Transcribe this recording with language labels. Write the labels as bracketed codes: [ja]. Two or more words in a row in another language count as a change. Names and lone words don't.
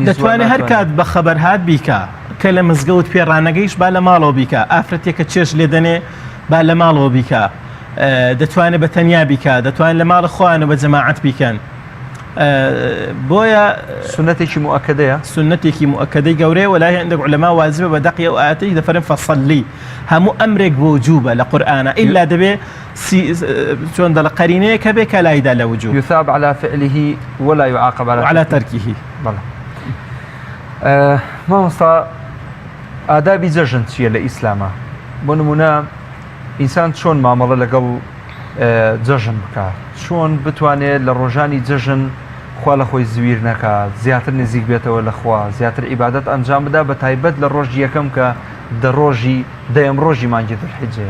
[ckb] دەتوانێت هەر کات بە خەبەر هات بیکە کە لە مزگەوت پێڕانەگەیش با لە ماڵەوە بیکە، ئافرەتێکە چێش لێ دەنێ با لە ماڵەوە بیکە، دەتوانێت بە تەنیا بیکە، دەتوانێت لە ماڵە خۆیان و بە جەماعەت بیکەن. بۆیە سنەتێکی مؤکدەیە، سنەتێکی مؤکدەی گەورەیە وەلای هەندێک عولەما واجبە بە دەقی و ئاەتەی دەفەرن فەصەلی هەموو ئەمرێک بۆ وجوبە لە قورئانە ئیلا دەبێ چۆن دەڵێ قەرینەیە کە بێ کە لایدا لە وجوب [ar] يثاب على فعله ولا يعاقب على تركه. [ckb] بەڵێ مامۆستا ئادابی جەژن چییە لە ئیسلامە؟ بۆ نمونە ئینسان چۆن مامەڵە لەگەڵ جەژن بکات، چۆن بتوانێت لە ڕۆژانی جەژن خوا لە خۆی زویر نەکات، زیاتر نزیک بێتەوە لە خوا، زیاتر عیبادەت ئەنجام بدا بە تایبەت لە ڕۆژی یەکەم کە دەیەم ڕۆژی مانگی دولحیجەیە.